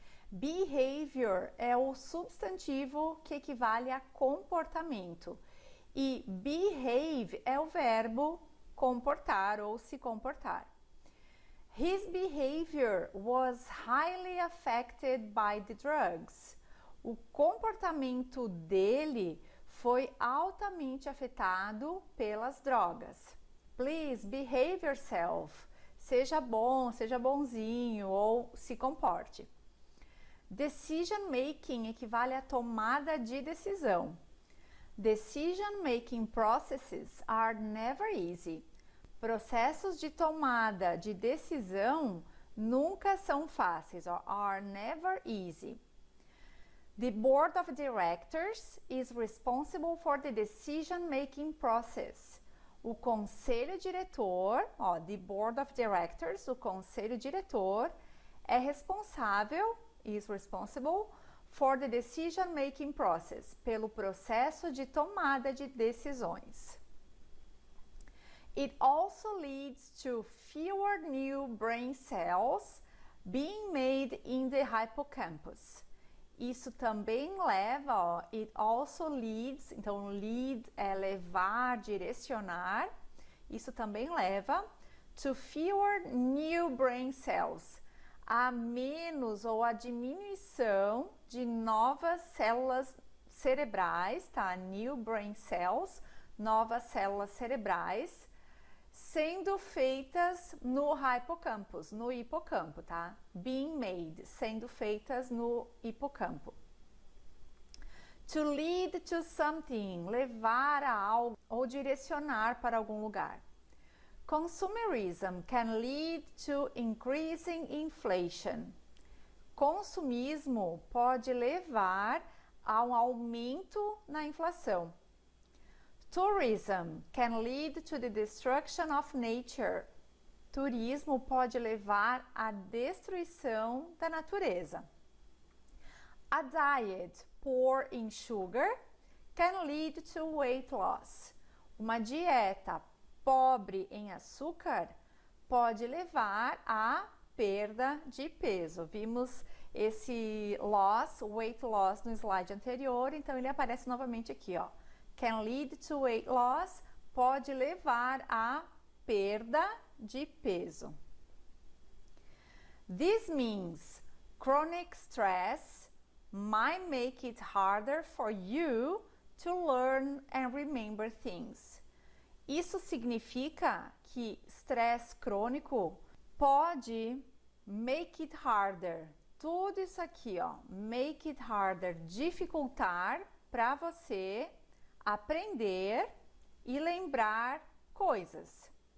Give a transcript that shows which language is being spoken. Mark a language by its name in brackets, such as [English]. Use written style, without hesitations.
[Portuguese] Behavior é o substantivo que equivale a comportamento, e behave é o verbo comportar ou se comportar. [English] His behavior was highly affected by the drugs. [Portuguese] O comportamento dele foi altamente afetado pelas drogas. [English] Please behave yourself. [Portuguese] Seja bom, seja bonzinho ou se comporte. Decision making equivale a tomada de decisão. [English] Decision making processes are never easy. [Portuguese] Processos de tomada de decisão nunca são fáceis, [English] or are never easy. The board of directors is responsible for the decision making process. [Portuguese] O conselho diretor, [English] the board of directors, [Portuguese] o conselho diretor é responsável, [English] is responsible for the decision making process, [Portuguese] pelo processo de tomada de decisões. [English] It also leads to fewer new brain cells being made in the hippocampus. [Portuguese] Isso também leva, [English] it also leads, [Portuguese] então lead é levar, direcionar. Isso também leva [English] to fewer new brain cells, [Portuguese] a menos ou a diminuição de novas células cerebrais, tá? [English] New brain cells, [Portuguese] novas células cerebrais, sendo feitas no hippocampus, no hipocampo, tá? [English] Being made, [Portuguese] sendo feitas no hipocampo. [English] To lead to something, [Portuguese] levar a algo ou direcionar para algum lugar. [English] Consumerism can lead to increasing inflation. [Portuguese] Consumismo pode levar a um aumento na inflação. [English] Tourism can lead to the destruction of nature. [Portuguese] Turismo pode levar à destruição da natureza. [English] A diet poor in sugar can lead to weight loss. [Portuguese] Uma dieta pobre em açúcar pode levar à perda de peso. Vimos esse loss, [English] weight loss, [Portuguese] no slide anterior, então ele aparece novamente aqui, ó. [English] Can lead to weight loss, [Portuguese] pode levar à perda de peso. [English] This means chronic stress might make it harder for you to learn and remember things. [Portuguese] Isso significa que estresse crônico pode [English] make it harder. [Portuguese] Tudo isso aqui, ó, [English] make it harder, [Portuguese] dificultar para você aprender e lembrar coisas.